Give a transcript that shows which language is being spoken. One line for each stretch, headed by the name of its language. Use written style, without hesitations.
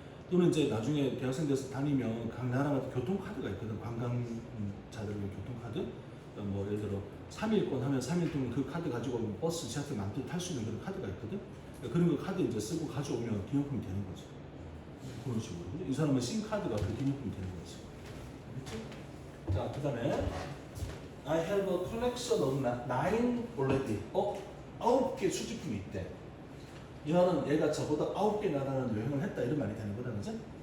Korean: 또는 이제 나중에 대학생 돼서 다니면 각 나라마다 교통카드가 있거든. 관광자들의 교통카드. 뭐 예를 들어 3일권 하면 3일 동안 그 카드 가지고 버스, 지하철 마음대로 탈 수 있는 그런 카드가 있거든. 그런 거 카드 이제 쓰고 가져오면 기념품이 되는 거지. 그런 식으로. 이 사람은 심카드가 그 기념품이 되는 거지. 그렇지? 자, 그 다음에
English: I have a collection of 9 already.
Korean: 9개 수집품이 있대. 이거는 얘가 저보다 9개 나라는 여행을 했다 이런 말이 되는 거다, 그죠?